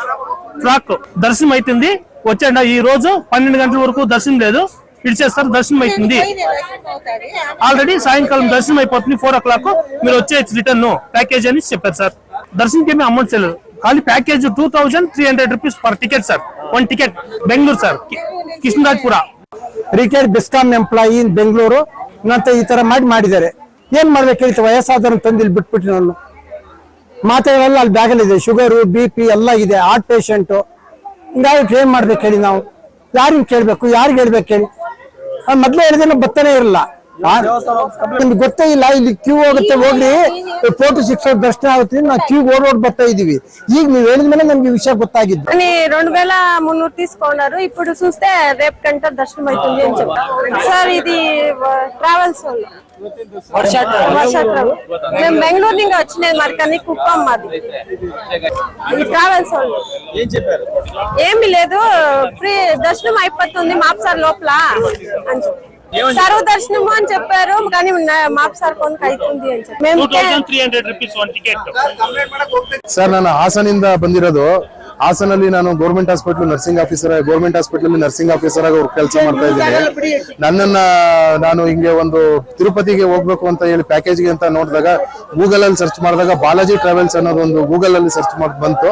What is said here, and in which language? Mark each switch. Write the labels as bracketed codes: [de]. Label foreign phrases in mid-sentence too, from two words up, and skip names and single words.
[te] ట్రాక్ దర్శనం అవుతుంది వచ్చాడ ఈ రోజు 12 గంటల వరకు దర్శనం లేదు. ఇడిచేస్తారు. దర్శనం అవుతుంది ఆల్రెడీ సాయంకాలం దర్శనం అయిపోతుంది. 4 o'clock మీరు వచ్చేయచ్చు రిటర్న్ ప్యాకేజ్ అని చెప్పారు సార్. దర్శనంకి ఏమీ అమౌంట్ చేయలేదు. ఖాళీ ప్యాకేజ్ 2300 [en] rupees per ticket [te] సార్. [kn] 1 టికెట్ ಬೆಂಗಳೂರು ಸರ್, ಕೃಷ್ಣರಾಜಪುರ. [en] retired BESCOM employee in Bengaluru [kn] ನಂತ ಈ ತರ ಮಾಡಿದ್ದಾರೆ. ಏನ್ ಮಾಡ್ಬೇಕು ಹೇಳ್ತೀವಿ? ವಯಸ್ಸಾದವ್ರನ್ನ ತಂದು ಇಲ್ಲಿ ಬಿಟ್ಬಿಟ್ಟು ನಾನು ಮಾತ್ರೆಗಳೆಲ್ಲ ಅಲ್ಲಿ ಬ್ಯಾಗಲ್ಲಿ ಇದೆ. ಶುಗರು, BP ಎಲ್ಲ ಇದೆ. [en] heart patient [kn] ಹಿಂಗಾಗಿ ಏನ್ ಮಾಡ್ಬೇಕು ಹೇಳಿ? ನಾವು ಯಾರಿಗ್ ಕೇಳ್ಬೇಕು? ಯಾರಿಗ್ ಹೇಳ್ಬೇಕು ಹೇಳಿ? ಮೊದ್ಲೇ ಹೇಳಿದ್ರೆ ಬತ್ತನೇ ಇರಲ್ಲ. ನಿಮ್ಗೆ ಗೊತ್ತೇ ಇಲ್ಲ. ಇಲ್ಲಿ ಕ್ಯೂ ಹೋಗುತ್ತೆ, ಹೋಗ್ಲಿ ಫೋಟೋ ಸಿಕ್ಸೋ ದರ್ಶನ ಆಗುತ್ತೆ. ನಾವು ಕ್ಯೂ ఓడి ಬರ್తా ಇದೀವಿ. ಈಗ ನೀವು ಹೇಳಿದ್ಮೇಲೆ నಮಗೆ విషయం ಗೊತ್ತಾಗಿದ್ದು. [te] 2300 తీసుకున్నారు. ఇప్పుడు చూస్తే రేపు గంట దర్శనం అవుతుంది అని చెప్పారు సార్. ఇది ట్రావెల్స్ వాళ్ళు వర్ష ట్రావెల్. మేము బెంగళూరు నుంచి వచ్చినది. మరి కానీ కుప్పం మాది. ఇది ట్రావెల్స్ వాళ్ళు ఏమి లేదు, ఫ్రీ దర్శనం అయిపోతుంది మాప్సార్ లోపల అని చెప్పి సర్వ దర్శనము అని చెప్పారు. కానీ మాప్సార్ కొంత అవుతుంది అని చెప్పి మేము [kn] 2300 ರೂಪೀಸ್ 1 ಟಿಕೆಟ್ ಸರ್. ನಾನು ಹಾಸನಿಂದ ಬಂದಿರೋದು. ಹಾಸನಲ್ಲಿ ನಾನು [en] government hospital nursing officer, government hospital nursing officer [kn] ಆಗಿ ಕೆಲಸ ಮಾಡ್ತಾ ಇದ್ದೀನಿ. ನಾನು ಹಿಂಗೆ ಒಂದು ತಿರುಪತಿಗೆ ಹೋಗ್ಬೇಕು ಅಂತ ಹೇಳಿ ಪ್ಯಾಕೇಜ್ಗೆ ಅಂತ ನೋಡಿದಾಗ ಗೂಗಲ್ ಅಲ್ಲಿ ಸರ್ಚ್ ಮಾಡಿದಾಗ ಬಾಲಾಜಿ ಟ್ರಾವೆಲ್ಸ್ ಅನ್ನೋದು ಒಂದು ಗೂಗಲ್ ಅಲ್ಲಿ ಸರ್ಚ್ ಮಾಡಿ ಬಂತು.